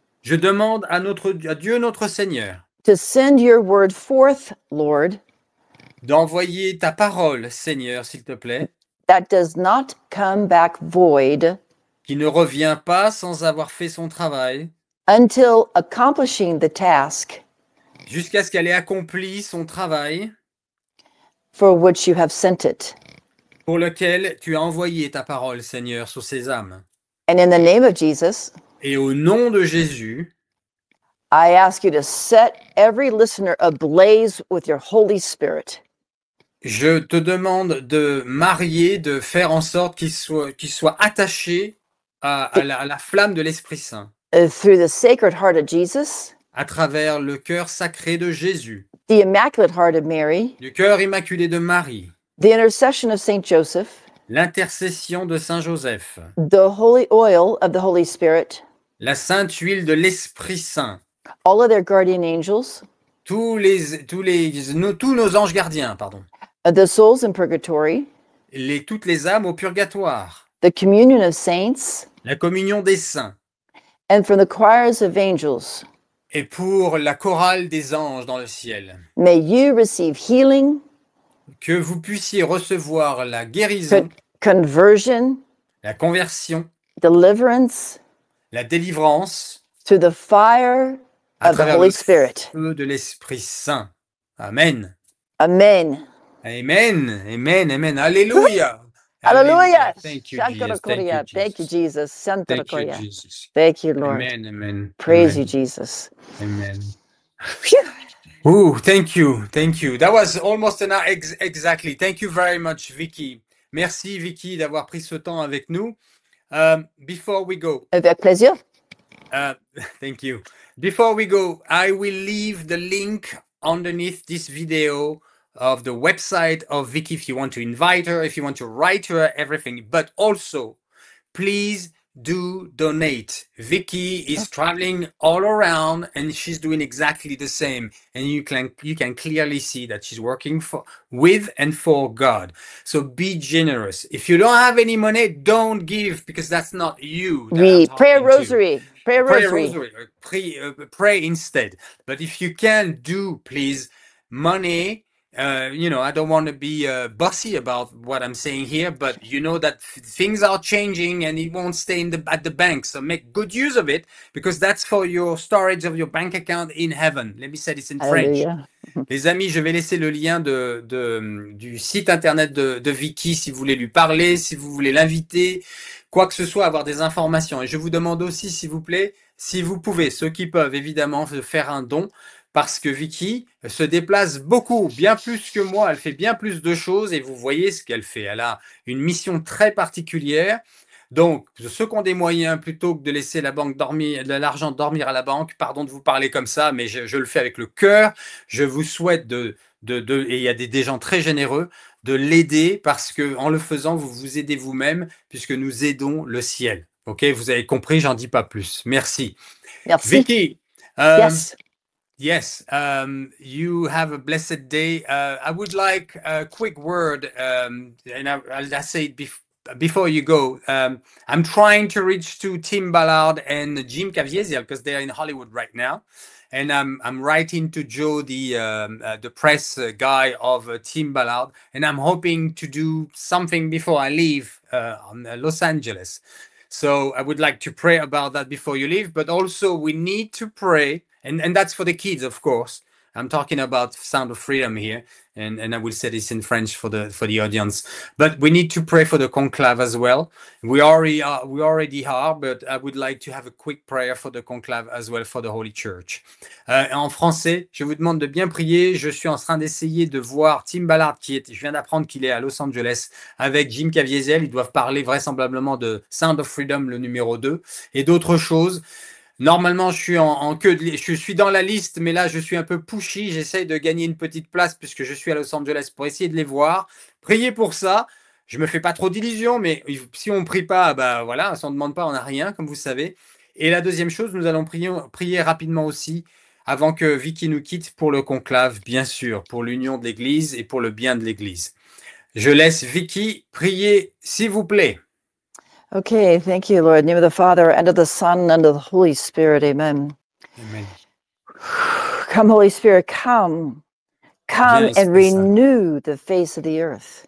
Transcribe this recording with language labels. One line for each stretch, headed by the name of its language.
French: je demande à Dieu notre Seigneur
English: to send your word forth, Lord,
French: d'envoyer ta parole, Seigneur, s'il te plaît,
English: that does not come back void
French: qui ne revient pas sans avoir fait son travail,
English: until accomplishing the task
French: jusqu'à ce qu'elle ait accompli son travail
English: for which you have sent it.
French: pour lequel tu as envoyé ta parole, Seigneur, sur ces âmes.
English: And in the name of Jesus,
French: Et au nom de Jésus,
English: I ask you to set every listener ablaze with your Holy Spirit.
French: je te demande de faire en sorte qu'ils soient attachés à la flamme de l'Esprit Saint,
English: Through the Sacred Heart of Jesus,
French: à travers le cœur sacré de Jésus,
English: the Immaculate Heart of Mary,
French: du cœur immaculé de Marie,
English: the intercession of Saint Joseph,
French: l'intercession de Saint Joseph,
English: the holy oil of the Holy Spirit,
French: la sainte huile de l'Esprit Saint,
English: all of their guardian angels,
French: tous nos anges gardiens, pardon,
English: the souls in purgatory,
French: toutes les âmes au purgatoire,
English: the communion of saints,
French: la communion des saints,
English: and from the choirs of angels.
French: et pour la chorale des anges dans le ciel.
English: May you receive healing,
French: Que vous puissiez recevoir la guérison,
English: conversion,
French: la conversion,
English: deliverance
French: la délivrance
English: through the fire
French: à
English: of the
French: travers
English: Holy
French: le
English: Spirit.
French: feu de l'Esprit Saint. Amen. Amen. Amen. Amen. Amen. Alléluia. Hallelujah.
English: Thank you, Jesus. Thank you, Jesus. Thank you, Jesus. Thank you, Lord. Amen. Amen. Praise Amen. you, Jesus. Amen. Phew. Ooh, thank you. Thank you. That was almost an hour exactly. Thank you very much, Vicky.
French: Merci, Vicky, d'avoir pris ce temps avec nous.
English: Before we go,
French: Avec plaisir.
English: thank you. Before we go, I will leave the link underneath this video of the website of Vicky if you want to invite her, if you want to write her, everything. But also, please do donate. Vicky is traveling all around and she's doing exactly the same. And you can clearly see that she's working with and for God. So be generous. If you don't have any money, don't give because that's not you. We pray a rosary. Pray a rosary. Pray instead. But if you can do, please, money. I don't want to be bossy about what I'm saying here, but you know that things are changing and it won't stay at the bank. So make good use of it because that's for your storage of your bank account in heaven. Let me say this in French.
French: Les amis, je vais laisser le lien du site internet de Vicky si vous voulez lui parler, si vous voulez l'inviter, quoi que ce soit, avoir des informations. Et je vous demande aussi, s'il vous plaît, si vous pouvez, ceux qui peuvent évidemment faire un don, parce que Vicky se déplace beaucoup, bien plus que moi. Elle fait bien plus de choses et vous voyez ce qu'elle fait. Elle a une mission très particulière. Donc, ceux qui ont des moyens, plutôt que de laisser l'argent dormir à la banque, pardon de vous parler comme ça, mais je le fais avec le cœur. Je vous souhaite et il y a des gens très généreux, de l'aider parce que en le faisant, vous vous aidez vous-même puisque nous aidons le ciel. Ok, vous avez compris, j'en dis pas plus. Merci. Merci. Vicky.
English: Yes. Yes, you have a blessed day. I would like a quick word, and I'll say it before you go. I'm trying to reach to Tim Ballard and Jim Caviezel because they're in Hollywood right now, and I'm writing to Joe, the press guy of Tim Ballard, and I'm hoping to do something before I leave Los Angeles. So I would like to pray about that before you leave, but also we need to pray. And that's for the kids, of course. I'm talking about Sound of Freedom here, and I will say this in French for the audience. But we need to pray for the conclave as well. We already are, but I would like to have a quick prayer for the conclave as well for the Holy Church.
French: En français, je vous demande de bien prier. Je suis en train d'essayer de voir Tim Ballard je viens d'apprendre qu'il est à Los Angeles avec Jim Caviezel. Ils doivent parler vraisemblablement de Sound of Freedom, le numéro 2, et d'autres choses. Normalement, je suis je suis dans la liste, mais là, je suis un peu pushy. J'essaye de gagner une petite place puisque je suis à Los Angeles pour essayer de les voir. Priez pour ça. Je me fais pas trop d'illusions, mais si on prie pas, bah voilà, si on ne demande pas, on n'a rien, comme vous savez. Et la deuxième chose, nous allons prier rapidement aussi avant que Vicky nous quitte pour le conclave, bien sûr, pour l'union de l'Église et pour le bien de l'Église. Je laisse Vicky prier, s'il vous plaît.
English: Okay, thank you, Lord. In the name of the Father, and of the Son, and of the Holy Spirit. Amen. Amen. Come, Holy Spirit, come. Come and renew the face of the earth.